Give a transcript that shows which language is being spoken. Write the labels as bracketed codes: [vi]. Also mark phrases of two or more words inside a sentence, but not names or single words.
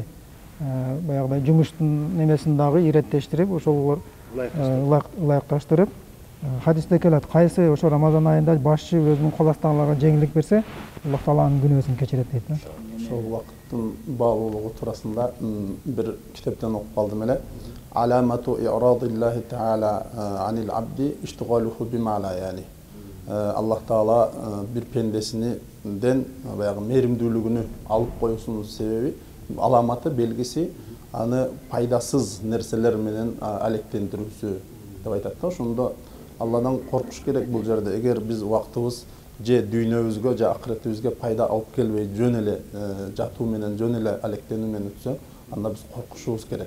[ky] Баягыдай жумуштун немесин дагы иреттештирип, ошолор ылайыкташтырып, хадисте келет, кайсы ошо Рамазан айында башчы өзүнүн кол астындагыларга жеңилдик берсе, Аллах Тааланын күнөөсүн кечирет дейт да. Ошол убакыттын баалуулугу туурасында бир китептен окуп калдым эле. [ar] علامة إرادة الله تعالى عن العبد اشتغاله بما, [ky] яни Аллах Таала бир пендесинен баягы мээримдүүлүгүнү алып коюусунун себеби, аламаты, белгиси аны пайдасыз нерселер менен алектендирүүсү деп айтат да. Ошондо Алладан коркуш керек бул жерде. Эгер биз убактыбыз же дүйнөбүзгө же акыретибизге пайда алып келбей, жөн эле жатуу менен, жөн эле алектенүү менен өтсө, анда биз коркушубуз керек.